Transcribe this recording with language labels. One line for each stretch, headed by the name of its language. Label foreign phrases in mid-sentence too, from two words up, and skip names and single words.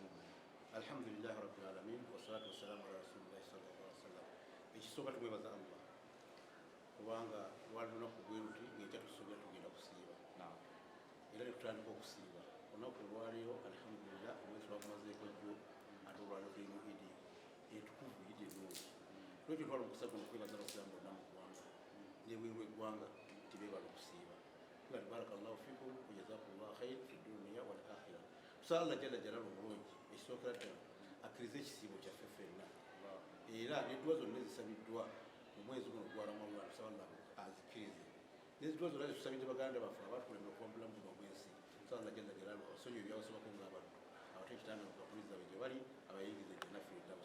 Arabic: الحمد لله رب العالمين والصلاة والسلام على رسول الله صلى الله عليه وسلم.
Ganda: Ekisooka tumwebaza Allah kubanga lwali lunaku bwe luti ng'ekya tusobya tugenda kusiiba era ne tutandika okusiiba olunaku olwaleero. Alhamdulillah omwezi lwagumazeeko jjo ate olwaleero tuli mu Eid etukuvu, Eid ennungi. Lwekyo twala omukisa guno okwebaza Abasiraamu bonna mu ggwanga n'ebweru w'eggwanga nti beebala okusiiba.
Arabic: Tuga بارك الله فيكم وجزاكم الله خيرا في الدنيا والآخرة.
Ganda: Tusala Allah
Arabic: جل جلاله
Ganda: omulungi ekisookera ddala akkiriza ekisiibo kyaffe ffenna era n'edduwa zonna ezisabiddwa mu mwezi guno gwa Ramadaan, tusaba Allah azikkirize. N'ezidduwa zonna zitusabidde baganda baffe abaatukulembera okuba mu bulamu buno bw'ensi, tusaba Allah
Arabic: جل جلاله
Ganda: abasonyiwe ebyabasobako ng'abantu, abate ekitanda bakuliza be gye bali, abayigirize
Arabic: جنة الفردوس.